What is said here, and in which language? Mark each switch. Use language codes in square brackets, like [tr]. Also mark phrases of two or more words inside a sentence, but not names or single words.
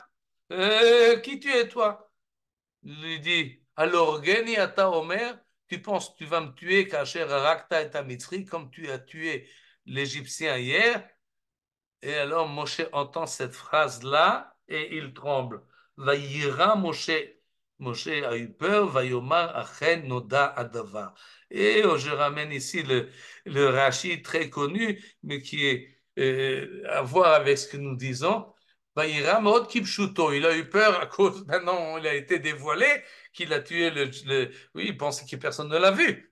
[fr] Qui tu es, toi? Il lui dit, alors, [he] הלהרגני אתה אומר, [fr] tu penses que tu vas me tuer, [he] כאשר הרגת את המצרי, [fr] comme tu as tué l'Égyptien hier? Et alors Moshe entend cette phrase-là et il tremble. [he] ויירא משה. [fr] Moshe a eu peur. [he] ויאמר אכן נודע הדבר. [fr] Et je ramène ici le Rashi très connu, mais qui est à voir avec ce que nous disons. [he] ויירא מאד כפשוטו. [fr] Il a eu peur à cause, maintenant il a été dévoilé qu'il a tué oui, il pensait que personne ne l'a vu.